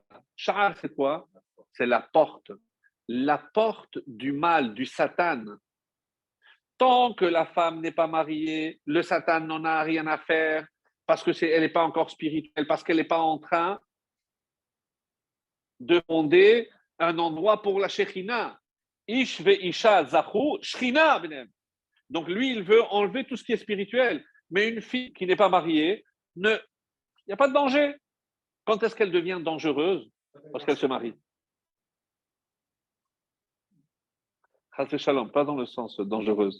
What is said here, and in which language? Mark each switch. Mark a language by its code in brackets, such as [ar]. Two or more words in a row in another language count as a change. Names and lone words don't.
[fr] Sha'ar, c'est quoi? C'est la porte. La porte du mal, du Satan. Tant que la femme n'est pas mariée, le Satan n'en a rien à faire parce qu'elle n'est pas encore spirituelle, parce qu'elle n'est pas en train de fonder un endroit pour la Shekhinah. [he] איש ואשה זכו, שכינה ביניהם. [fr] Donc lui, il veut enlever tout ce qui est spirituel. Mais une fille qui n'est pas mariée, il n'y a pas de danger. Quand est-ce qu'elle devient dangereuse? Parce qu'elle se marie. Shalom, pas dans le sens dangereuse.